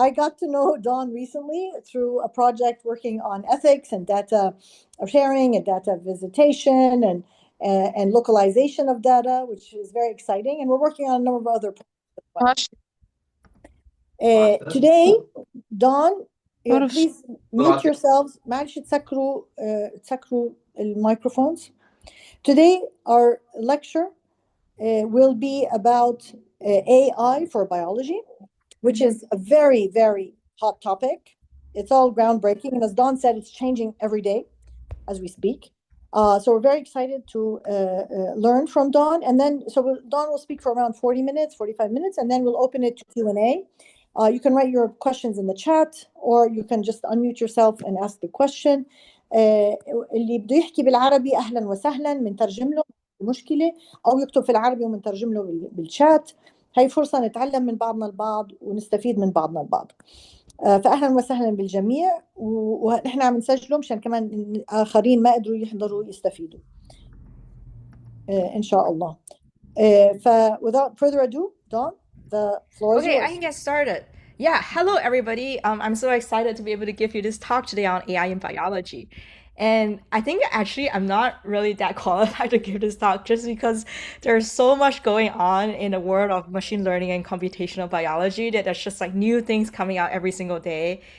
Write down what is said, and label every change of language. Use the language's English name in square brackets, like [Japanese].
[English] I got to know Dawn recently through a project working on ethics and data sharing and data visitation and localization of data, which is very exciting. And we're working on a number of other projects as well. Today, Dawn, please mute yourselves. [Arabic] معلش تسكروا الميكروفونز. [English] Today, our lecture will be about AI for biology, which is a very, very hot topic. It's all groundbreaking. And as Don said, it's changing every day as we speak. So we're very excited to learn from Dawn. And then, Dawn will speak for around 40 minutes, 45 minutes, and then we'll open it to Q&A. You can write your questions in the chat, or you can just unmute yourself and ask the question. [Arabic] اللي بده يحكي بالعربي أهلا وسهلا بنترجم له مشكلة، أو يكتب في العربي وبنترجم له بالشات. هاي فرصة نتعلم من بعضنا البعض ونستفيد من بعضنا البعض. فأهلا وسهلا بالجميع، ونحن عم نسجله مشان كمان آخرين ما قدروا يحضروا يستفيدوا إن شاء الله. [English] Without further ado, Dawn, the floor is Okay, I can yours. get started. Yeah, hello everybody. I'm so excited to be able to give you this talk today on AI in biology. And I think actually I'm not really that qualified to give this talk just because there's so much going on in the world of machine learning and computational biology that there's just like new things coming out every single day.